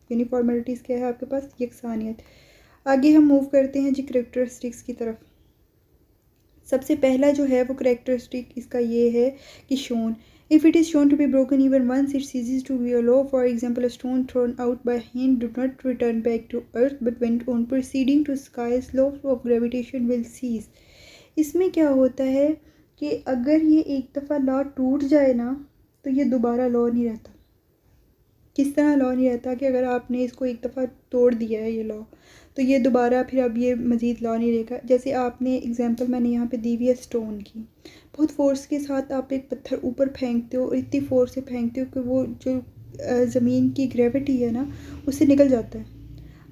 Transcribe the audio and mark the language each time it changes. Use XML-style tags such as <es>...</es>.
<ur>یونیفارملٹیز کیا ہے آپ کے پاس؟ یکسانیت. آگے ہم موو کرتے ہیں جی کریکٹرسٹکس کی طرف. سب سے پہلا جو ہے وہ کریکٹرسٹک اس کا یہ ہے کہ شون.</ur> <en>If it is shown to be broken even once, it ceases to be a law. For example, a stone thrown out by hand did not return back to earth, but went on proceeding to sky's law of gravitation will cease.</en> <ur>اس میں کیا ہوتا ہے کہ اگر یہ ایک دفعہ لا ٹوٹ جائے نا تو یہ دوبارہ لا نہیں رہتا. کس طرح لا نہیں رہتا؟ کہ اگر آپ نے اس کو ایک دفعہ توڑ دیا ہے یہ لا تو یہ دوبارہ پھر اب یہ مزید لا نہیں رہے گا. جیسے آپ نے اگزامپل میں نے یہاں پہ دی ہوئی ہے اسٹون کی، بہت فورس کے ساتھ آپ ایک پتھر اوپر پھینکتے ہو اور اتنی فورس سے پھینکتے ہو کہ وہ جو زمین کی گریوٹی ہے نا اس سے نکل جاتا ہے.</ur>